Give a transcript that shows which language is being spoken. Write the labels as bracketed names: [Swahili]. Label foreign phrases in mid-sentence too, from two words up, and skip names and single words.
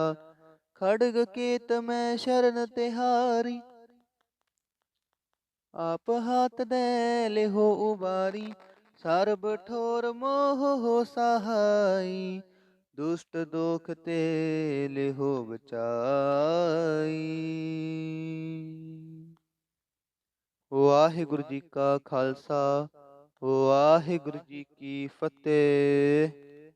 [Braj] खड़ग केत मैं शरण तिहारी, आप हाथ दे लेहो उबारी। सर्ब ठोर मोह हो सहाई, दुष्ट दोख ते लेहो बचाई। वाहिगुरु जी का खालसा, वाहिगुरु जी की फतेह।